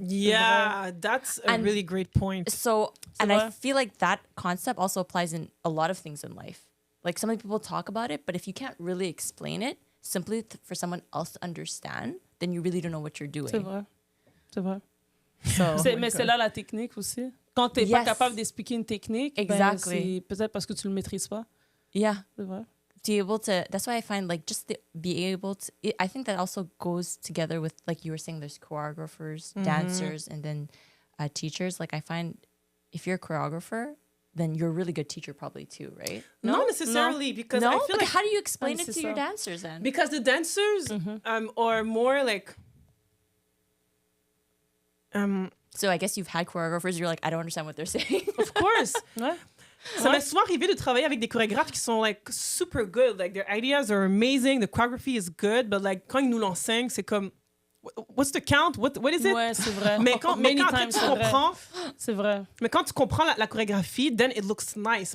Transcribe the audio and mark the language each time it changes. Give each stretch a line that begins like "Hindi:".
English: Yeah, that's a really great point. So, and I feel like that concept also applies in a lot of things in life. Like, some people talk about it, but if you can't really explain it, simply for someone else to understand, then you really don't know what you're doing.
French: C'est vrai.
English: So,
French: mais c'est là la technique aussi. Quand t'es pas capable d'expliquer une technique, c'est peut-être parce que tu le maîtrises pas.
English: Yeah.
French: C'est vrai.
English: To be able to, that's why I find, like, just to be able to, I think that also goes together with, like you were saying, there's choreographers, dancers, and then teachers. Like, I find if you're a choreographer, then you're a really good teacher probably too, right? Not necessarily, because I feel like... How do you explain it to your dancers then? Because the dancers are more like... So I guess you've had choreographers, you're like, I don't understand what they're saying. Of course.
French: Ouais. Ça m'est souvent arrivé de travailler avec des chorégraphes qui sont
English: like super good, like their ideas are amazing, the choreography is good, but like
French: quand ils nous l'enseignent, c'est comme
English: what's the count? What is it?
French: Ouais, c'est vrai. Mais quand
English: Many
French: après,
English: times,
French: tu c'est vrai. comprends, C'est vrai. mais quand tu comprends la chorégraphie,
English: then it looks nice.